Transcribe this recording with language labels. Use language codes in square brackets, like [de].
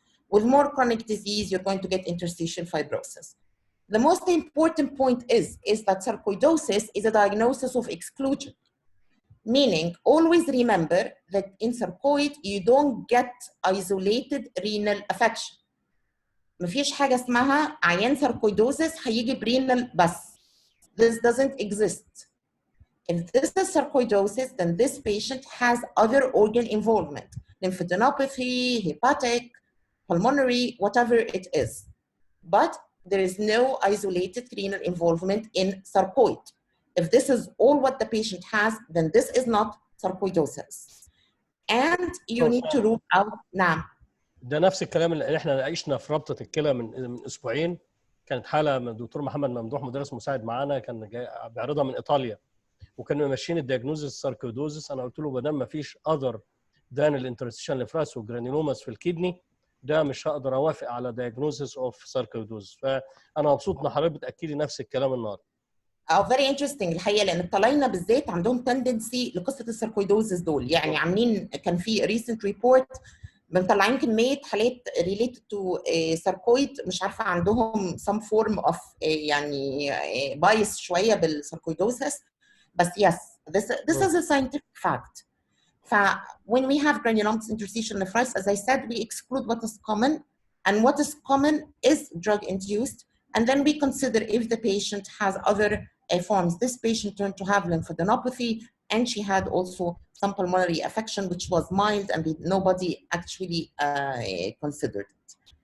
[en] With more chronic disease, you're going to get interstitial fibrosis. The most important point is that sarcoidosis is a diagnosis of exclusion. Meaning, always remember that in sarcoid, you don't get isolated renal affection. [ar] مفيش حاجة اسمها عيان sarcoidosis هيجي برينال بس. [en] This doesn't exist. If this is sarcoidosis, then this patient has other organ involvement, lymphadenopathy, hepatic, pulmonary, whatever it is. But there is no isolated renal involvement in sarcoid. If this is all what the patient has, then this is not sarcoidosis. And you need to rule out [ar] نعم. ده نفس الكلام اللي احنا عشنا في رابطه الكلى من اسبوعين. كانت حاله من الدكتور محمد ممدوح مدرس مساعد معانا، كان جاي بيعرضها من ايطاليا، وكانوا ماشيين الدياجنوزس ساركويدوزس. انا قلت له ما دام ما فيش اذر دان الانترستيشن نفراس وجرانيلوماس في الكدني، ده مش هقدر اوافق على دياجنوزس اوف ساركويدوزس. فانا مبسوط ان حضرتك بتاكدي نفس الكلام النهارده. [en] very interesting [ar] الحقيقه، لان الطلاينه بالذات عندهم تندنسي لقصه الساركويدوزس دول، يعني عاملين كان في ريسنت ريبورت مطلعين كميه حالات [en] related to [ar] ساركويد، مش عارفه عندهم [en] some form of [ar] يعني بايس شويه بالساركويدوزس، بس [en] yes this is a scientific fact. When we have granulomatous interstitial nephritis, as I said, we exclude what is common, and what is common is drug induced, and then we consider if the patient has other forms. This patient turned to have lymphadenopathy, and she had also some pulmonary affection, which was mild, and nobody actually considered it.